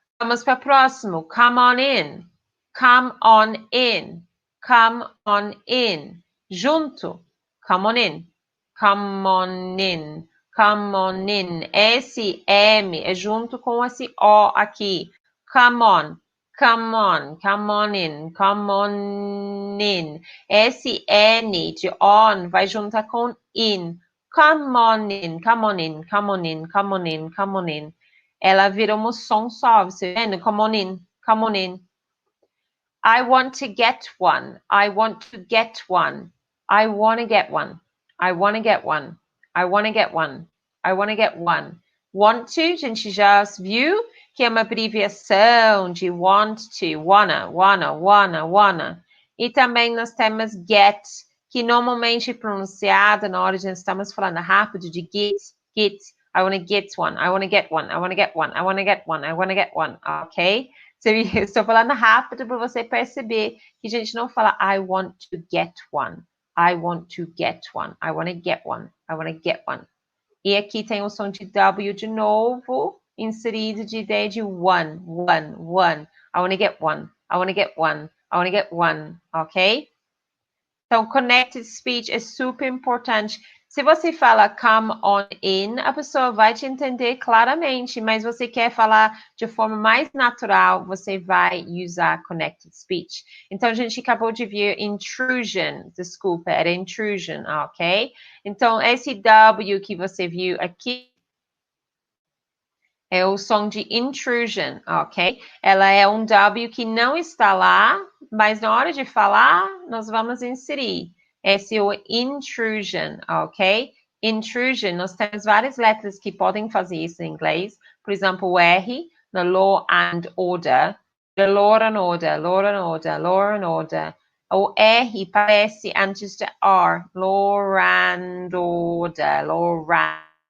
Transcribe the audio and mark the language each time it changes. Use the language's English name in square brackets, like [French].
[Portuguese] Vamos para o próximo. [English] Come on in. Come on in. Come on in. [Portuguese] Junto. [English] Come on in. Come on in. Come on in. [Portuguese] Esse M é junto com esse O aqui. [English] Come on. come on, come on in, come on in. [Portuguese] Esse N de on vai juntar com in. [English] Come on in, come on in, come on in, come on in, come on in. [Portuguese] Ela vira um som só, você vendo? [English] Come on in, come on in. I want to get one. I want to get one. I want to get one. I want to get one. I want to get one. I want to get one. [Portuguese] Want to, a gente já viu que é uma abreviação de want to, wanna. E também nós temos get, que normalmente é pronunciado na hora de estamos falando rápido de get. [English] I want to get one. I want to get one. I want to get one. I want to get one. I want to get one. Ok? [Portuguese] Estou falando rápido para você perceber que a gente não fala [English] I want to get one. I want to get one. I want to get one. I want to get one. [Portuguese] E aqui tem o som de W de novo, inserido de ideia de one. [English] I want to get one. I want to get one. I want to get one. Ok? [Portuguese] Então, connected speech é super importante. Se você fala [English] come on in, [Portuguese] a pessoa vai te entender claramente, mas você quer falar de forma mais natural, você vai usar connected speech. Então, a gente acabou de ver intrusion, desculpa, era intrusion, ok? Então, esse W que você viu aqui é o som de intrusion, ok? Ela é um W que não está lá, mas na hora de falar, nós vamos inserir. Esse é o intrusion, ok? Intrusion, nós temos várias letras que podem fazer isso em inglês. Por exemplo, o R, no law and order. [English] The law and order, law and order, law and order. [Portuguese] O R parece antes de R. [English] Law and order, law rand.